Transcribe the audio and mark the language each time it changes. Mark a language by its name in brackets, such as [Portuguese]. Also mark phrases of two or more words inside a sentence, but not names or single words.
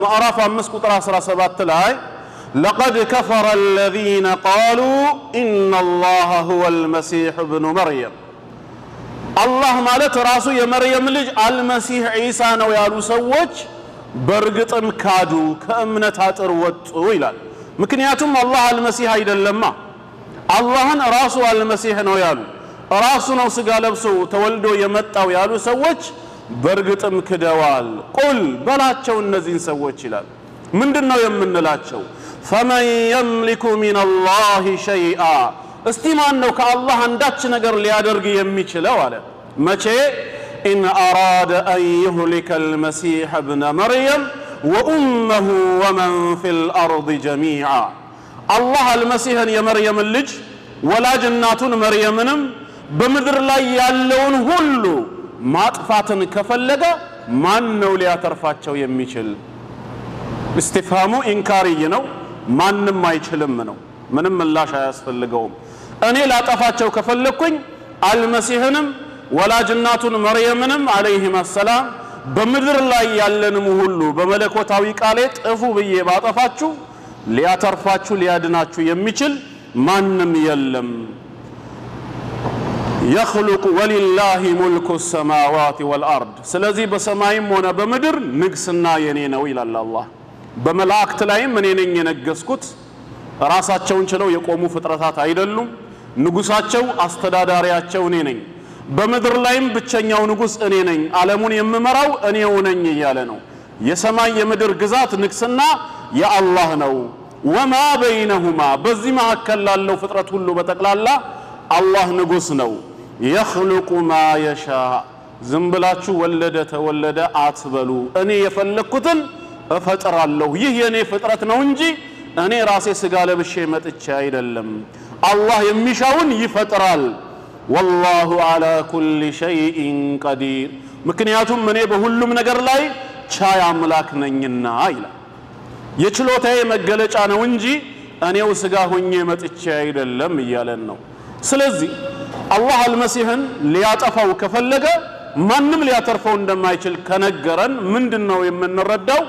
[Amharic] ማዕራፍ 5 ቁጥር 17 ላይ [Arabic] لقد كفر الذين قالوا إن الله هو المسيح ابن مريم الله [Amharic] ማለት ራሱ የመርየም ልጅ አልመሲህ ዒሳ ነው ያሉ ሰዎች በርግጥም ካዱ ከእምነት አጥር ወጡ ይላል። ምክንያቱም አላህ አልመሲህ አይደለማ አላህን ራሱ አልመሲህ ነው ያሉ ራሱ ነው ስጋ ለብሶ ተወልዶ የመጣው ያሉ ሰዎች በርግጥም ክደዋል። ቁል በላቸው እነዚህን ሰዎች ይላል ምንድነው የምንላቸው? [Arabic] فمن يملك من الله شيئا [Amharic] እስቲ ማን ነው ከአላህ አንዳች ነገር ሊያደርግ የሚችለው አለ። መቼ [Arabic] إن أراد أن يهلك المسيح ابن مريم وأمه ومن في الأرض جميعا الله المسيح [Amharic] የመርየም ልጅ ወላጅ እናቱን መርየምንም በምድር ላይ ያለውን ሁሉ ማጥፋትን ከፈለገ ማን ነው ሊያተርፋቸው የሚችል? [Arabic] استفهام إنكاري [Amharic] ነው ማንንም አይችልም ነው ምንም ምላሽ አያስፈልገውም። እኔ ላጠፋቸው ከፈለኩኝ አልመሲህንም ወላጅ እናቱን መርየምንም [Arabic] عليهما السلام [Amharic] በምድር ላይ ያለንም ሁሉ በመለኮታዊ ቃሌ ጥፉ ብዬ ባጠፋችሁ ሊያተርፋችሁ ሊያድናችሁ የሚችል ማንም የለም። [Arabic] يخلق ولله ملك السماوات والأرض [Amharic] ስለዚህ በሰማይም ሆነ በምድር ንግስና የኔ ነው ይላል አላህ። በመላእክት ላይም እኔ ነኝ የነገስኩት ራሳቸውን ችለው የቆሙ ፍጥረታት አይደሉም። ንጉሳቸው አስተዳዳሪያቸው እኔ ነኝ። በምድር ላይም ብቸኛው ንጉስ እኔ ነኝ ዓለሙን የምመራው እኔው ነኝ እያለ ነው። የሰማይ የምድር ግዛት ንግስና የአላህ ነው። [Arabic] وما بينهما [Amharic] በዚህ መካከል ላለው ፍጥረት ሁሉ በጠቅላላ አላህ ንጉስ ነው። [Arabic] يخلق ما يشاء [Amharic] ዝም ብላችሁ ወለደ ተወለደ አትበሉ። እኔ የፈለኩትን እፈጥራለሁ። ይህ የኔ ፍጥረት ነው እንጂ እኔ ራሴ ስጋ ለብሼ መጥቼ አይደለም። አላህ የሚሻውን ይፈጥራል። [Arabic] والله على كل شيء قدير [Amharic] ምክንያቱም እኔ በሁሉም ነገር ላይ ቻይ አምላክ ነኝና ይላል። የችሎታዬ መገለጫ ነው እንጂ እኔው ስጋ ሆኜ መጥቼ አይደለም እያለን ነው። ስለዚህ አላህ አልመሲህን ሊያጠፋው ከፈለገ ማንም ሊያተርፈው እንደማይችል ከነገረን ምንድነው የምንረዳው?